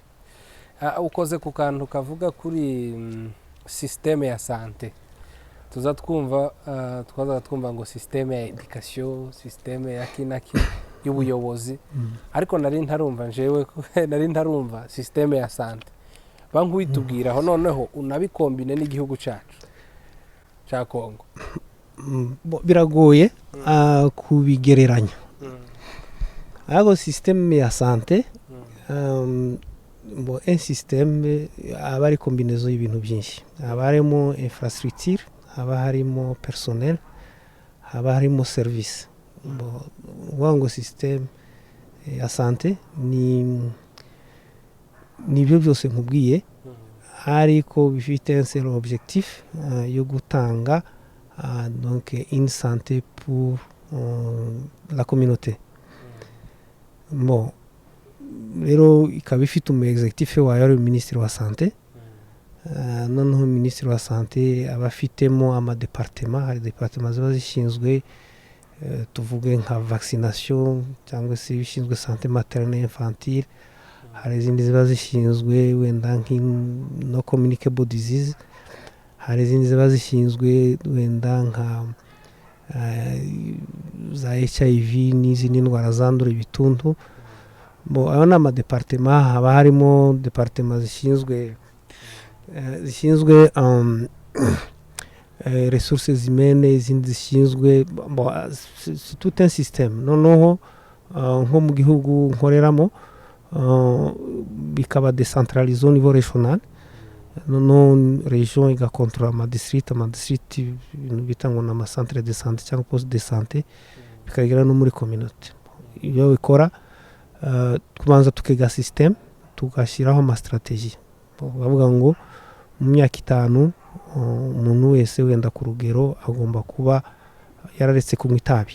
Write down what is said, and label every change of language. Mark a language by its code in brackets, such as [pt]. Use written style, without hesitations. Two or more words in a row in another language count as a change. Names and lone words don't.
[rw] Ukoze ku kantu kavuga kuri systeme ya sante, tuza twumva ngo systeme ya education, systeme ya kinaki y'ubuyobozi, ariko nari ntarumva systeme ya sante. Bankwitubwiraho noneho unabikombine n'igihugu cyacu cya Congo. Biragoye kubigereranya. Ariko systeme ya sante [fr] un système [rw] aba ari combinaison y'ibintu byinshi. Haba harimo infrastructure, haba harimo personnel, haba harimo service. Ngo système ya sante ni ibyo byose nkubwiye, ariko bifite [fr] un seul objectif [rw] yo gutanga [fr] donc une santé pour la communauté. [rw] Rero ikaba ifite executif wayo ari ministre wa santé. Noneho ministre wa santé aba afitemo ama département, hari département ziba zishinzwe tuvuge nka vaccination cyangwa se bishinzwe [fr] santé maternelle infantile, [rw] hari izindi ziba zishinzwe wenda no [en] communicable disease, [rw] hari izindi ziba zishinzwe wenda nka za HIV n'izindi ndwara zandura ibituntu. Ayo ni amadepartement. Haba harimo departement zishinzwe [fr] ressources humaines, [rw] izindi zishinzwe [fr] tout un système. [rw] Noneho nko mu gihugu nkoreramo bikaba décentralisé [fr] au niveau régional. [rw] Noneho région igakontrola amadistrict ibintu bitangwa na [fr] centre de santé [rw] cyangwa [fr] poste de santé, [rw] bikagera no muri communauté. Iyo bikora kubanza tukiga système, tugashyiraho ama strategie. Bavuga ngo mu myaka 5 umuntu wese wenda ku rugero agomba kuba yararetse kunywa itabi.